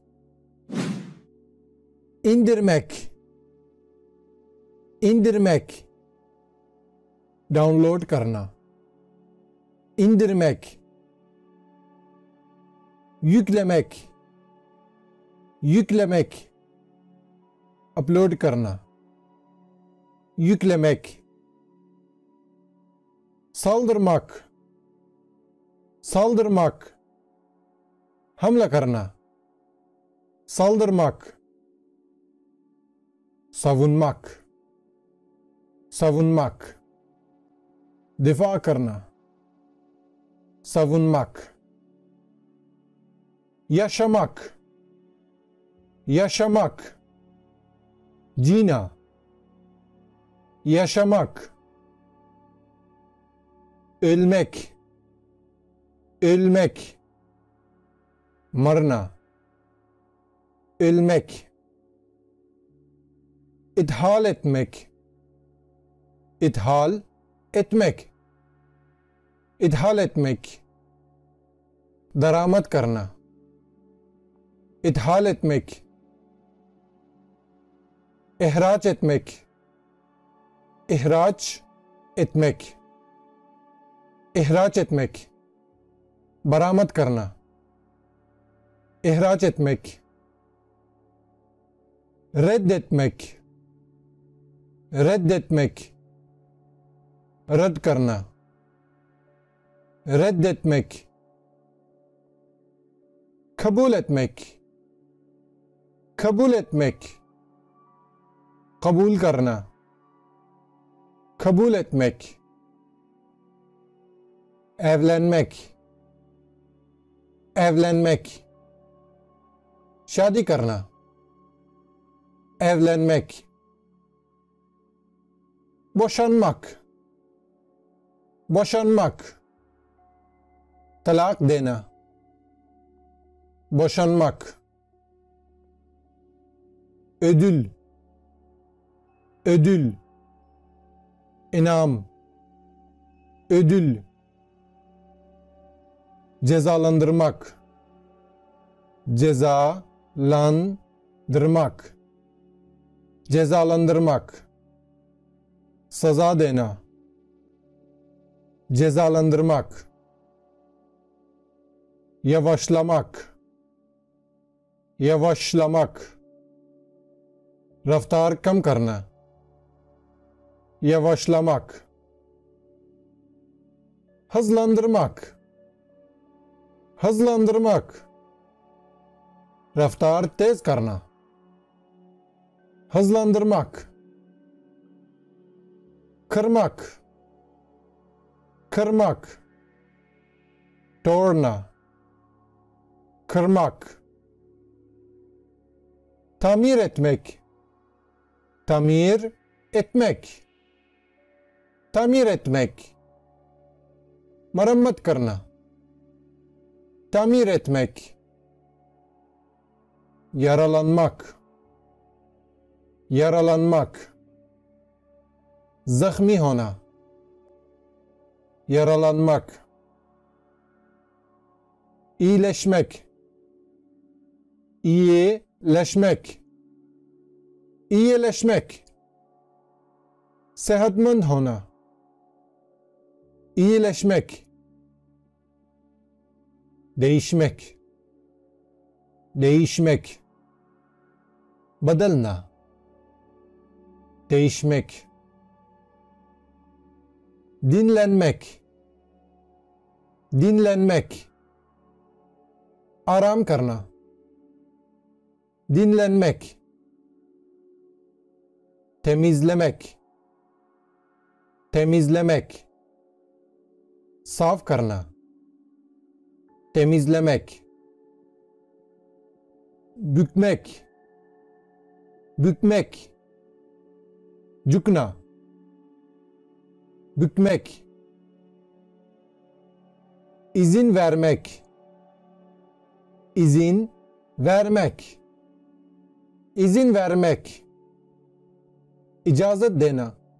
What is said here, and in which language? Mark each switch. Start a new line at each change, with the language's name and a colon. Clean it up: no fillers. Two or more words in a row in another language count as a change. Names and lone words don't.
Turkish: indirmek, indirmek
Urdu: ڈاؤن لوڈ کرنا.
Turkish: इंदिरमेक, yüklemek, yüklemek
Urdu: اپ لوڈ کرنا.
Turkish: yüklemek, saldırmak, saldırmak
Urdu: حملہ کرنا.
Turkish: saldırmak, savunmak, savunmak
Urdu: دفاع کرنا.
Turkish: savunmak, yaşamak, yaşamak जीना। yaşamak, ölmek, ölmek मरना। ölmek, ithal etmek, ithal etmek, ithal etmek
Urdu: درآمد کرنا.
Turkish: ithal etmek, ihraç etmek, ihraç etmek, ihraç etmek
Urdu: برآمد کرنا.
Turkish: ihraç etmek, reddetmek, reddetmek
Urdu: رد کرنا.
Turkish: reddetmek, kabul etmek, kabul etmek
Urdu: قبول کرنا.
Turkish: kabul etmek, evlenmek, evlenmek
Urdu: شادی کرنا.
Turkish: evlenmek, boşanmak, boşanmak
Urdu: طلاق دینا.
Turkish: boşanmak, ödül, ödül इनाम, ödül cezalandırmak, cezalandırmak, cezalandırmak
Urdu: سزا دینا.
Turkish: cezalandırmak, yavaşlamak, yavaşlamak
Urdu: رفتار کم کرنا.
Turkish: yavaşlamak, hızlandırmak, hızlandırmak
Urdu: رفتار تیز کرنا.
Turkish: hızlandırmak, kırmak, kırmak तोड़ना। kırmak, tamir etmek, tamir etmek, tamir etmek
Urdu: مرمت کرنا.
Turkish: tamir etmek, yaralanmak, yaralanmak
Urdu: زخمی ہونا.
Turkish: yaralanmak, iyileşmek, iyileşmek, iyileşmek
Urdu: صحت مند ہونا.
Turkish: iyileşmek, değişmek, değişmek बदलना। değişmek, dinlenmek, dinlenmek
Urdu: آرام کرنا.
Turkish: dinlenmek, temizlemek, temizlemek
Urdu: صاف کرنا.
Turkish: temizlemek, bükmek, bükmek, झुकना, bükmek, izin vermek, izin vermek, izin vermek,
Urdu: اجازت دینا,